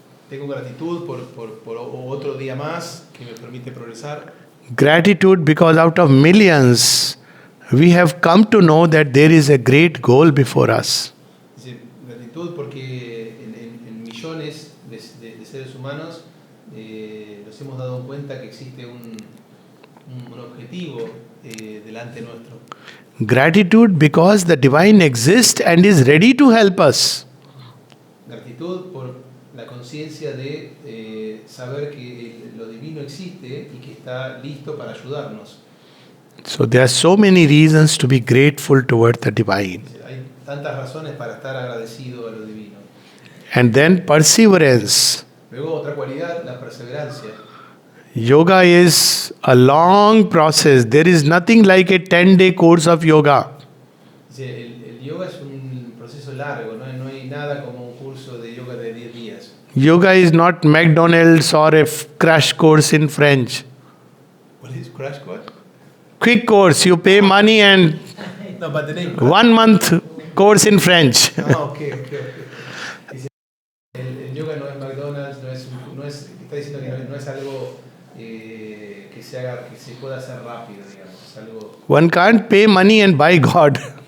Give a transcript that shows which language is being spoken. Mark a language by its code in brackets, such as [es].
[es] Tengo gratitud por otro día más que me permite progresar. [en] Gratitude because out of millions we have come to know that there is a great goal before us. [es] Dice, gratitud porque en millones de seres humanos nos hemos dado cuenta que existe un objetivo delante nuestro. [en] Gratitude because the divine exists and is ready to help us. [es] Gratitud por la conciencia de saber que lo divino existe y que está listo para ayudarnos. [en] So there are so many reasons to be grateful toward the divine. [es] Hay tantas razones para estar agradecido a lo divino. [en] And then perseverance. [es] Luego otra cualidad, la perseverancia. [en] Yoga is a long process. There is nothing like a 10-day course of yoga. [es] El yoga es un proceso largo, no hay nada como un curso de yoga de 10 días. [en] Yoga is not McDonald's or a crash course in French. What is crash course? Quick course, you pay money and No, but the name. 1 month course in French. Okay. [es] Dice, el yoga no es McDonald's, está diciendo que no es algo que se pueda hacer rápido, digamos. Es algo. [en] One can't pay money and buy God.